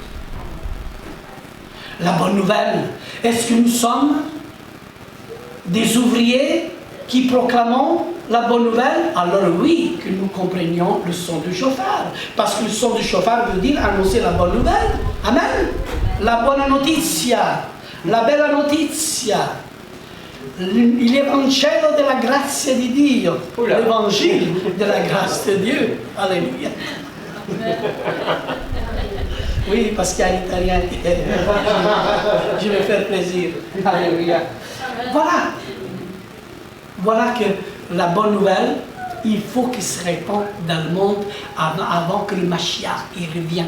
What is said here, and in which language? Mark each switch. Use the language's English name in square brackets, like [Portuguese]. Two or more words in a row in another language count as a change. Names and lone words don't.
[French] La bonne nouvelle, est-ce que nous sommes des ouvriers qui proclamons la bonne nouvelle? Alors oui, que nous comprenions le son du chauffard. Parce que le son du chauffard veut dire annoncer la bonne nouvelle. [Italian] Amen. La bonne notizia. La bella notizia. L'Evangelo della grazia di Dio. [French] L'évangile de la grâce de Dieu. Alléluia. Oui, parce qu'il y a un italien qui est... Je vais faire plaisir. Alléluia. Voilà. Voilà que la bonne nouvelle, il faut qu'elle se répande dans le monde avant que le Mashiach y revienne.